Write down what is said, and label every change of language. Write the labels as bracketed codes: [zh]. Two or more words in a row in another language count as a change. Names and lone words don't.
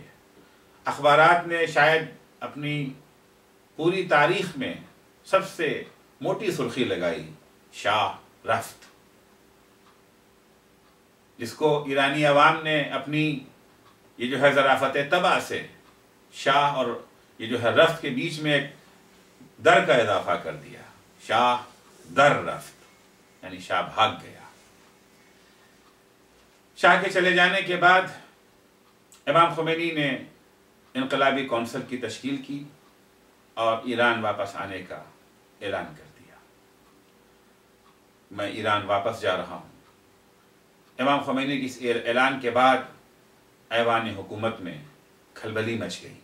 [ur] اخبارات نے شاید اپنی پوری تاریخ میں سب سے موٹی سرخی لگائی، [fa] شاہ رفت، [ur] جس کو ایرانی عوام نے اپنی یہ جو ہے ظرافت طبع سے شاہ اور یہ جو ہے رفت کے بیچ میں ایک در کا اضافہ کر دیا۔ [fa] شاہ در رفت، [ur] یعنی شاہ بھاگ گیا۔ شاہ کے چلے جانے کے بعد امام خمینی نے انقلابی کونسل کی تشکیل کی اور ایران واپس آنے کا اعلان کر دیا۔ میں ایران واپس جا رہا ہوں۔ امام خمینی کے اس اعلان کے بعد ایوان حکومت میں کھلبلی مچ گئی۔